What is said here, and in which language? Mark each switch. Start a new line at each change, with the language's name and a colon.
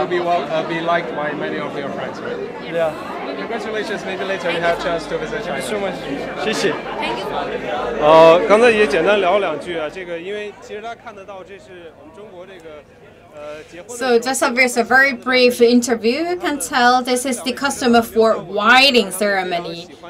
English: To be liked by many of your friends, right? Yeah. Congratulations. Maybe later you have a chance to visit China. So much.
Chinese: 谢谢。
English: Thank you.
Chinese: 刚才也简单聊两句啊，这个因为其实大家看得到，这是我们中国这个。
English: So just a very brief interview. You can tell this is the custom for wedding ceremony.